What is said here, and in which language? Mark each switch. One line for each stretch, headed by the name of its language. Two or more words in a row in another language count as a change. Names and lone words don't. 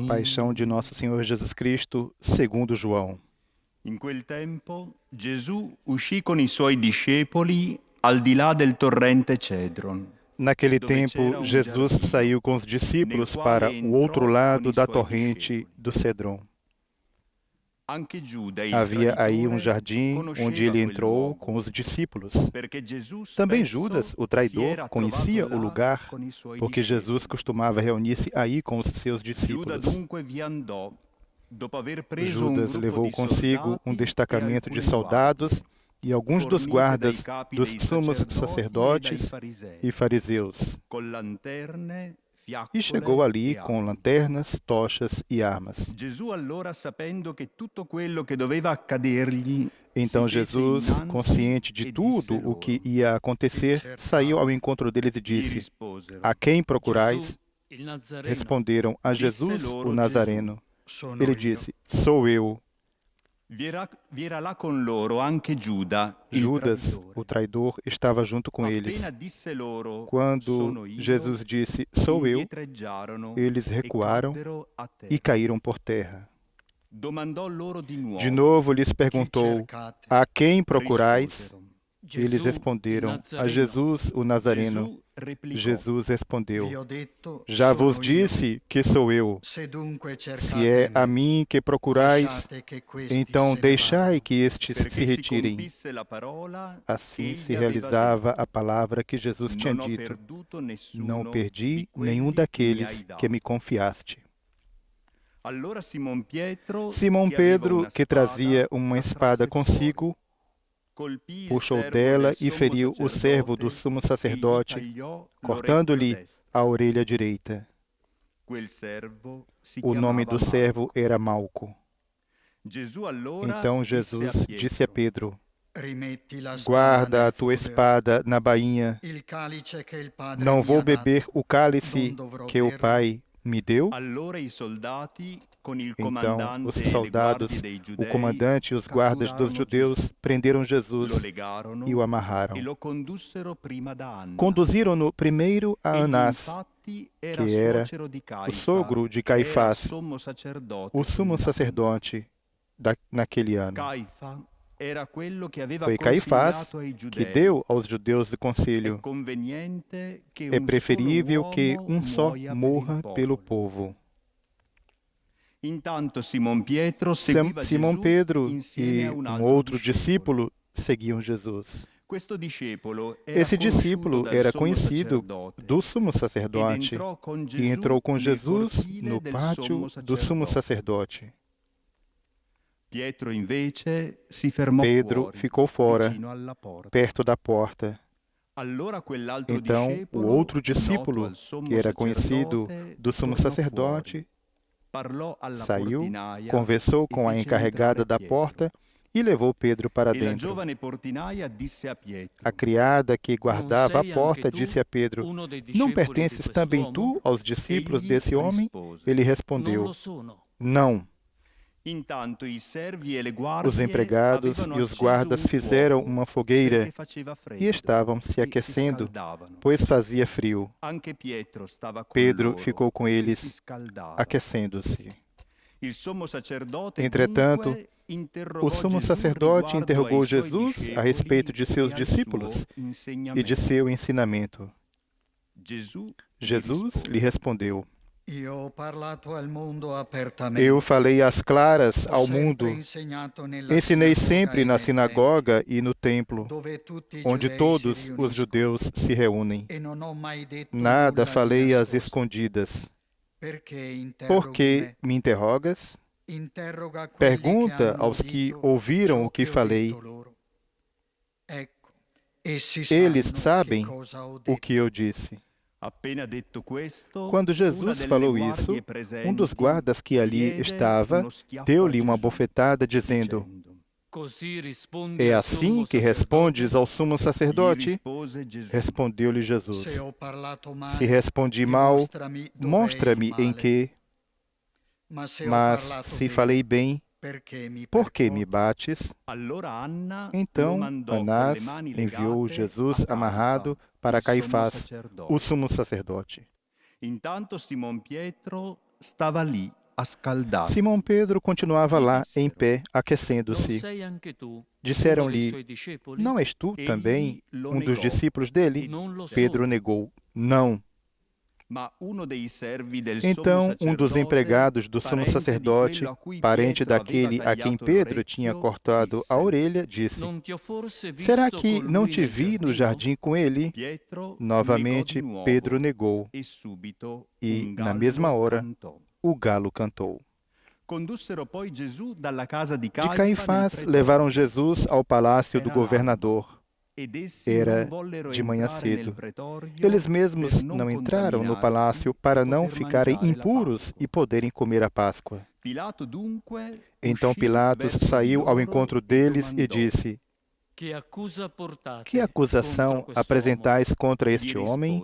Portuguese: Paixão de Nosso Senhor Jesus Cristo, segundo João.
Italian: In quel tempo Gesù uscì con i suoi discepoli al di là del torrente Cedron.
Portuguese: Naquele tempo, Jesus saiu com os discípulos para o outro lado da torrente do Cedron. Havia aí um jardim onde ele entrou com os discípulos. Também Judas, o traidor, conhecia o lugar, porque Jesus costumava reunir-se aí com os seus discípulos. Judas levou consigo um destacamento de soldados e alguns dos guardas dos sumos sacerdotes e fariseus. e chegou ali com lanternas, tochas e armas.
Italian: Gesù allora, sapendo che tutto quello che doveva accadergli,
Portuguese: Então Jesus, consciente de tudo o que ia acontecer, saiu ao encontro deles e disse: A quem procurais? Responderam: A Jesus, o Nazareno. Ele disse: Sou eu.
Italian: vi era là con loro anche Giuda, il
Portuguese: Judas,
Italian: traditore.
Portuguese: o traidor, estava junto com eles.
Italian: Appena disse loro,
Portuguese: Quando
Italian: "Sono io",
Portuguese: Jesus disse: Sou eu,
Italian: indietreggiarono
Portuguese: eles e recuaram
Italian: caddero a terra.
Portuguese: e caíram por terra.
Italian: Domandò loro di nuovo.
Portuguese: De novo lhes perguntou: A quem procurais?
Italian: Risposero.
Portuguese: Eles responderam: A Jesus, o Nazareno.
Italian: Gesù replicò,
Portuguese: Jesus respondeu:
Italian: Vi ho detto,
Portuguese: Já
Italian: sono
Portuguese: vos
Italian: io.
Portuguese: disse que sou eu.
Italian: Se dunque
Portuguese: Se é a
Italian: cercate
Portuguese: mim que procurais,
Italian: lasciate che questi
Portuguese: então
Italian: se ne
Portuguese: deixai
Italian: vadano.
Portuguese: que estes
Italian: perché
Portuguese: se
Italian: si
Portuguese: retirem.
Italian: compisse la parola
Portuguese: Assim
Italian: che
Portuguese: se
Italian: egli aveva
Portuguese: realizava
Italian: detto.
Portuguese: a palavra que Jesus tinha
Italian: Non ho
Portuguese: dito:
Italian: perduto nessuno
Portuguese: Não perdi
Italian: di quelli
Portuguese: nenhum
Italian: che mi
Portuguese: daqueles
Italian: hai dato.
Portuguese: que me confiaste.
Italian: Allora Simon Pietro,
Portuguese: Simão
Italian: che aveva
Portuguese: Pedro,
Italian: una
Portuguese: que
Italian: spada,
Portuguese: trazia uma
Italian: la
Portuguese: espada
Italian: trasse
Portuguese: consigo,
Italian: fuori, colpì il
Portuguese: puxou
Italian: servo
Portuguese: dela
Italian: del
Portuguese: e
Italian: sommo
Portuguese: feriu o servo do
Italian: sacerdote
Portuguese: sumo
Italian: e gli
Portuguese: sacerdote,
Italian: tagliò
Portuguese: cortando-lhe
Italian: l'orecchio destro.
Portuguese: a orelha direita.
Italian: Quel servo si
Portuguese: O nome
Italian: chiamava
Portuguese: do servo
Italian: Malco.
Portuguese: era Malco.
Italian: Gesù allora
Portuguese: Então
Italian: disse
Portuguese: Jesus disse a Pedro:
Italian: Rimetti la spada
Portuguese: Guarda a
Italian: nel
Portuguese: tua
Italian: fodero.
Portuguese: espada na bainha.
Italian: Il calice che il Padre
Portuguese: Não
Italian: mi
Portuguese: vou
Italian: ha dato,
Portuguese: beber o cálice
Italian: non dovrò
Portuguese: que o
Italian: berlo.
Portuguese: Pai me deu?
Italian: Allora i soldati con il
Portuguese: Então
Italian: comandante
Portuguese: os
Italian: e le
Portuguese: soldados,
Italian: guardie dei
Portuguese: o
Italian: giudei
Portuguese: comandante e os guardas dos
Italian: catturarono
Portuguese: judeus
Italian: Gesù,
Portuguese: prenderam
Italian: lo
Portuguese: Jesus
Italian: legarono
Portuguese: e o
Italian: e
Portuguese: amarraram.
Italian: lo condussero prima da Anna.
Portuguese: Conduziram-no primeiro a
Italian: Egli
Portuguese: Anás,
Italian: infatti era
Portuguese: que era
Italian: suocero di
Portuguese: o
Italian: Caifa,
Portuguese: sogro de
Italian: che era
Portuguese: Caifás,
Italian: sommo sacerdote
Portuguese: o sumo
Italian: quell'anno.
Portuguese: sacerdote naquele ano.
Italian: Caifa era quello che aveva
Portuguese: Foi Caifás
Italian: consigliato ai
Portuguese: que
Italian: giudei.
Portuguese: deu aos judeus do
Italian: È
Portuguese: conselho:
Italian: conveniente che
Portuguese: É
Italian: un
Portuguese: preferível
Italian: solo
Portuguese: que
Italian: uomo
Portuguese: só
Italian: muoia
Portuguese: morra
Italian: per il
Portuguese: pelo
Italian: popolo.
Portuguese: povo.
Italian: Intanto Simon Pietro seguiva
Portuguese: Simão
Italian: Gesù
Portuguese: Pedro
Italian: insieme
Portuguese: e
Italian: a un
Portuguese: um
Italian: altro
Portuguese: outro
Italian: discepolo.
Portuguese: discípulo seguiam Jesus.
Italian: Questo discepolo era
Portuguese: Esse
Italian: conosciuto
Portuguese: discípulo
Italian: dal
Portuguese: era
Italian: sommo
Portuguese: conhecido
Italian: sacerdote
Portuguese: do sumo
Italian: ed
Portuguese: sacerdote
Italian: entrò con
Portuguese: e
Italian: Gesù
Portuguese: entrou com
Italian: nel
Portuguese: Jesus
Italian: cortile
Portuguese: no
Italian: del
Portuguese: pátio
Italian: sommo
Portuguese: do sumo
Italian: sacerdote.
Portuguese: sacerdote.
Italian: Pietro invece si fermò
Portuguese: Pedro
Italian: fuori,
Portuguese: ficou fora,
Italian: vicino alla porta.
Portuguese: perto da porta.
Italian: Allora quell'altro
Portuguese: Então, o
Italian: discepolo,
Portuguese: outro
Italian: noto
Portuguese: discípulo,
Italian: al sommo
Portuguese: que era conhecido
Italian: sacerdote,
Portuguese: do sumo
Italian: tornò
Portuguese: sacerdote,
Italian: fuori, parlò alla
Portuguese: saiu,
Italian: portinaia
Portuguese: conversou
Italian: e
Portuguese: com a
Italian: fece
Portuguese: encarregada
Italian: entrare
Portuguese: da
Italian: Pietro.
Portuguese: porta e levou Pedro para
Italian: E la
Portuguese: dentro.
Italian: giovane portinaia disse a Pietro:
Portuguese: A criada que guardava a
Italian: sei
Portuguese: porta
Italian: anche tu
Portuguese: disse a Pedro:
Italian: uno dei
Portuguese: Não
Italian: discepoli di
Portuguese: pertences também
Italian: quest'uomo?
Portuguese: tu aos discípulos
Italian: Egli
Portuguese: desse homem?
Italian: rispose:
Portuguese: Ele
Italian: Non
Portuguese: respondeu:
Italian: lo sono.
Portuguese: Não.
Italian: Intanto i servi e le
Portuguese: Os
Italian: guardie
Portuguese: empregados
Italian: avevano
Portuguese: e os
Italian: acceso
Portuguese: guardas
Italian: un
Portuguese: fizeram
Italian: fuoco
Portuguese: uma fogueira
Italian: perché faceva freddo
Portuguese: e estavam se
Italian: e si
Portuguese: aquecendo,
Italian: scaldavano.
Portuguese: pois fazia frio.
Italian: Anche Pietro stava con
Portuguese: Pedro
Italian: loro
Portuguese: ficou com
Italian: e si
Portuguese: eles,
Italian: scaldava.
Portuguese: aquecendo-se.
Italian: Il sommo sacerdote
Portuguese: Entretanto,
Italian: dunque interrogò
Portuguese: O sumo
Italian: Gesù
Portuguese: sacerdote
Italian: riguardo
Portuguese: interrogou
Italian: ai suoi
Portuguese: Jesus a
Italian: discepoli
Portuguese: respeito de seus
Italian: e al
Portuguese: discípulos
Italian: suo
Portuguese: e de
Italian: insegnamento.
Portuguese: seu ensinamento.
Italian: Gesù
Portuguese: Jesus lhe respondeu:
Italian: Io ho parlato al mondo apertamente.
Portuguese: Eu falei às claras
Italian: Ho
Portuguese: ao
Italian: sempre
Portuguese: mundo.
Italian: insegnato nella
Portuguese: Ensinei
Italian: sinagoga
Portuguese: sempre
Italian: e
Portuguese: na
Italian: nel
Portuguese: sinagoga e no templo,
Italian: tempio, dove tutti i
Portuguese: onde
Italian: giudei
Portuguese: todos
Italian: si
Portuguese: os
Italian: riuniscono.
Portuguese: judeus se reúnem.
Italian: E non ho mai detto
Portuguese: Nada
Italian: nulla di
Portuguese: falei às
Italian: nascosto.
Portuguese: escondidas.
Italian: Perché
Portuguese: Por que
Italian: interroghi
Portuguese: me interrogas?
Italian: me? Interroga quelli che
Portuguese: Pergunta
Italian: hanno
Portuguese: aos que
Italian: udito
Portuguese: ouviram
Italian: ciò
Portuguese: o que
Italian: ho
Portuguese: falei.
Italian: detto loro. Ecco, essi
Portuguese: Eles
Italian: sanno
Portuguese: sabem
Italian: che cosa ho
Portuguese: o
Italian: detto.
Portuguese: que eu disse.
Italian: Appena detto questo,
Portuguese: Quando
Italian: una
Portuguese: Jesus
Italian: delle
Portuguese: falou
Italian: guardie
Portuguese: isso,
Italian: presenti
Portuguese: um dos guardas que ali
Italian: diede
Portuguese: estava
Italian: uno schiaffo
Portuguese: deu-lhe
Italian: a
Portuguese: uma
Italian: Gesù,
Portuguese: bofetada, dizendo:
Italian: dicendo: Così rispondi
Portuguese: É
Italian: al
Portuguese: assim
Italian: sommo
Portuguese: que respondes
Italian: sacerdote?
Portuguese: ao sumo
Italian: Gli
Portuguese: sacerdote?
Italian: rispose Gesù:
Portuguese: Respondeu-lhe
Italian: Se
Portuguese: Jesus:
Italian: ho parlato
Portuguese: Se
Italian: male,
Portuguese: respondi mal,
Italian: dimostrami dov'è il
Portuguese: mostra-me em
Italian: male.
Portuguese: que,
Italian: Ma se ho
Portuguese: mas
Italian: parlato
Portuguese: se
Italian: bene,
Portuguese: falei bem,
Italian: perché mi
Portuguese: por que me
Italian: percuoti?
Portuguese: bates?
Italian: Allora Anna lo
Portuguese: Então
Italian: mandò con le
Portuguese: Anás
Italian: mani
Portuguese: enviou
Italian: legate
Portuguese: Jesus
Italian: a Caifa,
Portuguese: amarrado para
Italian: il sommo
Portuguese: Caifás,
Italian: sacerdote.
Portuguese: o sumo sacerdote.
Italian: Intanto Simon Pietro stava lì a scaldarsi.
Portuguese: Simão Pedro continuava
Italian: Gli
Portuguese: lá em
Italian: dissero:
Portuguese: pé,
Italian: Non
Portuguese: aquecendo-se.
Italian: sei anche tu uno dei
Portuguese: Disseram-lhe:
Italian: suoi discepoli?
Portuguese: Não és tu também
Italian: Egli lo
Portuguese: um dos
Italian: negò
Portuguese: discípulos dele?
Italian: e Non lo
Portuguese: Pedro
Italian: sono.
Portuguese: negou: Não.
Italian: Ma uno dei servi del
Portuguese: Então
Italian: sommo
Portuguese: um dos
Italian: sacerdote,
Portuguese: empregados do sumo
Italian: parente di
Portuguese: sacerdote,
Italian: quello a cui
Portuguese: parente
Italian: Pietro aveva
Portuguese: daquele a quem
Italian: tagliato
Portuguese: Pedro tinha
Italian: l'orecchio,
Portuguese: cortado a
Italian: disse:
Portuguese: orelha, disse:
Italian: Non ti ho forse
Portuguese: Será
Italian: visto
Portuguese: que
Italian: con
Portuguese: não
Italian: lui
Portuguese: te
Italian: nel
Portuguese: vi no
Italian: giardino?
Portuguese: jardim com ele?
Italian: Pietro
Portuguese: Novamente
Italian: negò di nuovo
Portuguese: Pedro negou,
Italian: e subito
Portuguese: e
Italian: un
Portuguese: na
Italian: gallo
Portuguese: mesma hora
Italian: cantò.
Portuguese: o galo cantou.
Italian: Condussero poi Gesù dalla casa di
Portuguese: De
Italian: Caifa nel
Portuguese: Caifás
Italian: pretorio.
Portuguese: levaram Jesus ao palácio do
Italian: Era l'alba.
Portuguese: governador. Era de manhã cedo. Eles mesmos não entraram no palácio para não ficarem impuros e poderem comer a Páscoa. Então Pilatos saiu ao encontro deles e disse: Que acusação apresentais contra este homem?